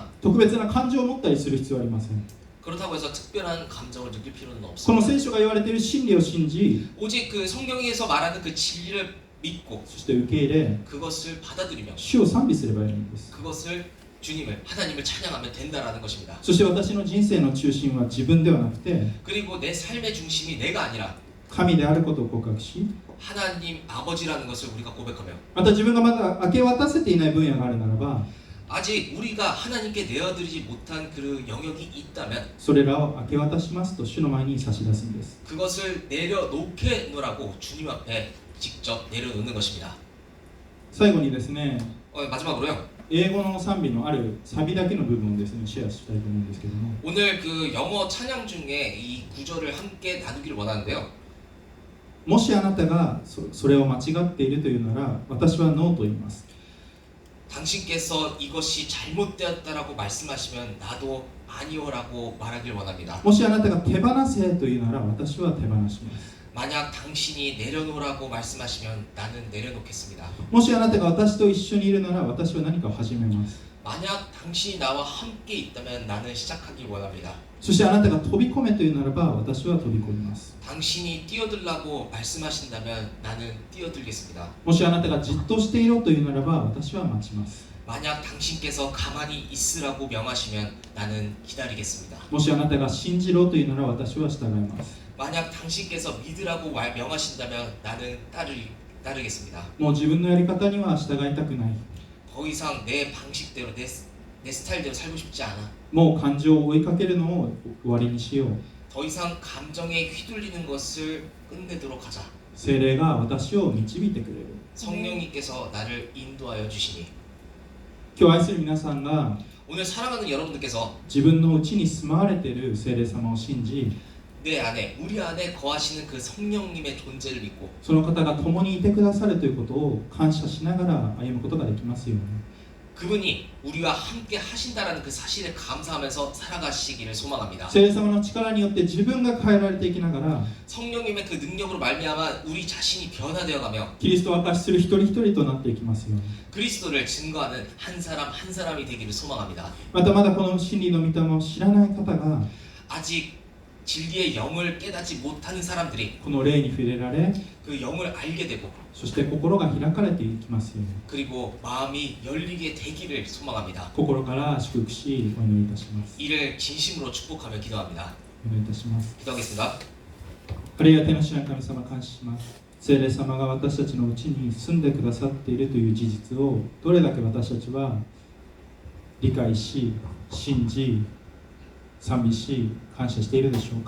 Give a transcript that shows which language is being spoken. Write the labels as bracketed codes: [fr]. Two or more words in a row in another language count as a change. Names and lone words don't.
[ja] 特別な感情を持ったりする必要はありません。 [ko] 그렇다고 해서 특별한 감정을 느낄 필요는 [ja] この [ko] 없습니다. [ja] 聖書が言われている真理を信じ、 [ko] 오직 그 성경에서 말하는 그 진리를 믿고 [ja] そして受け入れ、 [ko] 그것을 받아들이며 [ja] 主を賛美すればいいんです。 [ko] 그것을 주님을 하나님을 찬양하면 된다라는 것입니다. [ja] そして私の人生の中心は自分ではなくて、 [ko] 그리고 내 삶의 중심이 내가 아니라 [ja] 神であることを告白し、 [ko] 하나님 아버지라는 것을 우리가 고백하며 [ja] また自分がまだ明け渡せていない分野があるならば、 [ko] 아직 우리가 하나님께 내어드리지 못한 그 영역이 있다면 [ja] それらを明け渡しますと主の前に差し出すんです。 [ko] 그것을 내려놓게 놓으라고 주님 앞에 직접 내려놓는 것입니다. [ja] 最後にですね、 [ko] 마지막으로요. [ja] 英語の賛美のあるサビだけの部分をですね、シェアしたいと思うんですけども、 [ko] 오늘 그 영어 찬양 중에 이 구절을 함께 나누기를 원하는데요. [ja] もしあなたがそれを間違っているというなら、私はノーと言います。 [ko] 당신께서 이것이 잘못되었다라고 말씀하시면 나도 아니오라고 말하길 원합니다. [ja] もしあなたが手放せというなら、私は手放します。 [ko] 만약 당신이 내려놓으라고 말씀하시면 나는 내려놓겠습니다. [ja] もしあなたが私と一緒にいるなら、私は何かを始めます。 [ko] 만약 당신이 나와 함께 있다면 나는 시작하길 원합니다. [ja] そしてあなたが飛び込めというならば、私は飛び込みます。 [ko] 당신이 뛰어들라고 말씀하신다면 나는 뛰어들겠습니다. [ja] もしあなたがじっとしていろというならば、私は待ちます。 [ko] 만약 당신께서 가만히 있으라고 명하시면 나는 기다리겠습니다. [ja] もしあなたが信じろというなら、私は従います。 [ko] 만약 당신께서 믿으라고 명하신다면 나는 따르겠습니다. [ja] もう自分のやり方には従いたくない。 [ko] 더 이상 내 방식대로 내 스타일대로 살고 싶지 않아. [ja] もう感情を追いかけるのを終わりにしよう。 [ko] 더 이상 감정에 휘둘리는 것을 끝내도록 하자. [ja] 聖霊が私を導いてくれる。 [ko] 성령님께서 나를 인도하여 주시니. [ja] 今日愛する皆さんが [ko] 오늘 사랑하는 여러분들께서 [ja] 自分のうちに住まわれている聖霊様を信じ、 [ko] 내 안에 우리 안에 거하시는 그 성령님의 존재를 믿고 [ja] その方が共にいてくださるということを感謝しながら歩むことができますように。 [ko] 그분이 우리와 함께 하신다라는 그 사실에 감사하면서 살아가시기를 소망합니다. [ja] 聖霊様の力によって自分が変えられていきながら、 [ko] 성령님의 그 능력으로 말미암아 우리 자신이 변화되어가며 [ja] キリストを明かしする一人一人となっていきますように。 [ko] 그리스도를 증거하는 한 사람 한 사람이 되기를 소망합니다. [ja] またまだこの真理の御霊を知らない方が [ko] 아직 진리의 영을 깨닫지 못하는 사람들이 [ja] この霊に触れられ、 [ko] 그 영을 알게 되고 [ja] そして心が開かれていきますように。 [ko] 그리고 마음이 열리게 되기를 소망합니다. [ja] 心から祝福しお祈りいたします。 [ko] 이를 진심으로 축복하며 기도합니다. [ja] お祈りいたします。 [ko] 기도하겠습니다. [ja] ありがての主な神様、感謝します。聖霊様が私たちのうちに住んでくださっているという事実をどれだけ私たちは理解し、信じ、賛美し、感謝しているでしょうか。